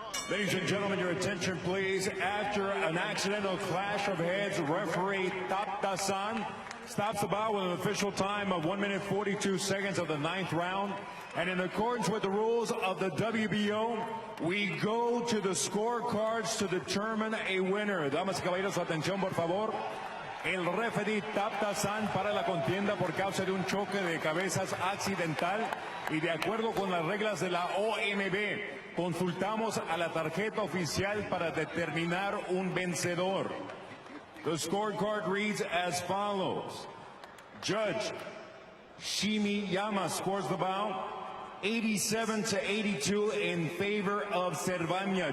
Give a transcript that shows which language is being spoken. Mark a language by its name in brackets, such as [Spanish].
[English] Ladies and gentlemen, your attention please. After an accidental clash of heads, referee Taptasan stops the bout with an official time of 1 minute 42 seconds of the 9th round. And in accordance with the rules of the WBO, we go to the scorecards to determine a winner. [Spanish] Damas y caballeros, su atención por favor. El referee Taptasan para la contienda por causa de un choque de cabezas accidental y de acuerdo con las reglas de la OMB, consultamos a la tarjeta oficial para determinar un vencedor. [English] The scorecard reads as follows. Judge Shimiyama scores the bout 87-82 in favor of Servania.